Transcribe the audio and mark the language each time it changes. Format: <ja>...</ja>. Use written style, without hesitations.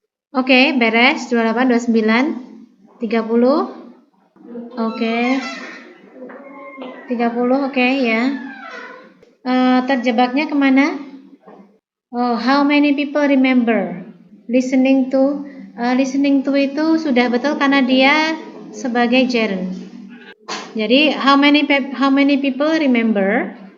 <id>Oke, beres. 28, 29, 30. Oke. 30, oke ya. Terjebaknya kemana?</id> <en>Oh, how many people remember?</en> <id>Listening to itu sudah betul karena dia sebagai gerund. Jadi</id> <en>how many people remember?</en>